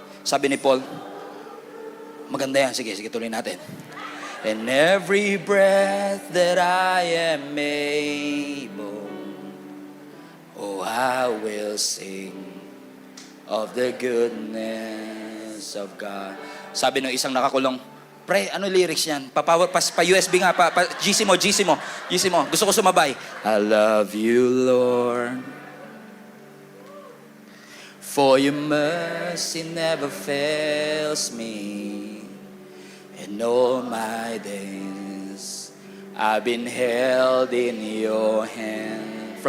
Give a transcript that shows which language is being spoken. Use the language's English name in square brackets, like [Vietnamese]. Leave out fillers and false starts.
[Filipino] Sabi ni Paul, maganda yan. Sige, tuloy natin. [English] And every breath that I am able, oh, I will sing of the goodness of God. [Filipino] Sabi ng isang nakakulong, pre, ano lyrics yan? Pa-USB nga, GC mo. Gusto ko sumabay. [English] I love you, Lord, for your mercy never fails me. And all my days, I've been held in your hand.